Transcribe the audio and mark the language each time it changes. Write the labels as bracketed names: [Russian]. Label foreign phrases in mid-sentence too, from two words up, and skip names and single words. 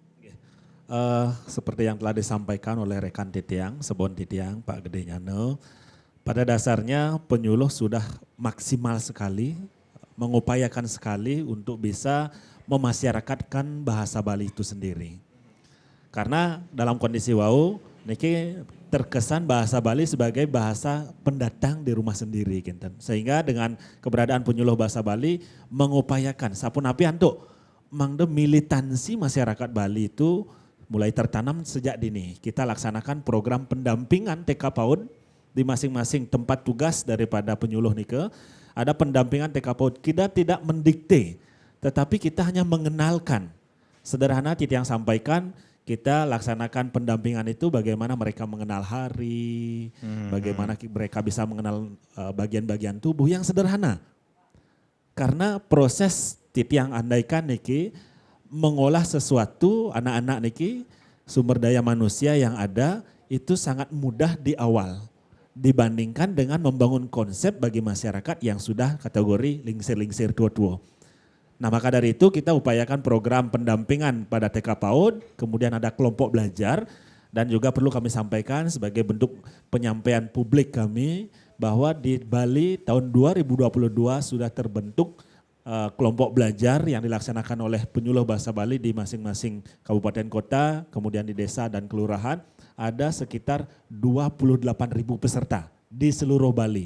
[Indonesian] Seperti yang telah disampaikan oleh rekan Titiang, Sebon Titiang, Pak Gede Nyane, pada dasarnya penyuluh sudah maksimal sekali, mengupayakan sekali untuk bisa memasyarakatkan bahasa Bali itu sendiri. Karena dalam kondisi wau, niki terkesan bahasa Bali sebagai bahasa pendatang di rumah sendiri. Sehingga dengan keberadaan penyuluh bahasa Bali mengupayakan, [Balinese] sapun api antuk, mangde [Indonesian] militansi masyarakat Bali itu mulai tertanam sejak dini. Kita laksanakan program pendampingan TK PAUD di masing-masing tempat tugas daripada penyuluh nike. Ada pendampingan TK PAUD, kita tidak mendikte, tetapi kita hanya mengenalkan. Sederhana Titiang sampaikan, kita laksanakan pendampingan itu bagaimana mereka mengenal hari, bagaimana mereka bisa mengenal bagian-bagian tubuh yang sederhana. Karena proses Titiang andaikan niki mengolah sesuatu anak-anak niki sumber daya manusia yang ada itu sangat mudah di awal dibandingkan dengan membangun konsep bagi masyarakat yang sudah kategori lingsir-lingsir tua-tua. Nah maka dari itu kita upayakan program pendampingan pada TK PAUD, kemudian ada kelompok belajar dan juga perlu kami sampaikan sebagai bentuk penyampaian publik kami bahwa di Bali tahun 2022 sudah terbentuk kelompok belajar yang dilaksanakan oleh penyuluh bahasa Bali di masing-masing kabupaten kota, kemudian di desa dan kelurahan ada sekitar 28.000 peserta di seluruh Bali.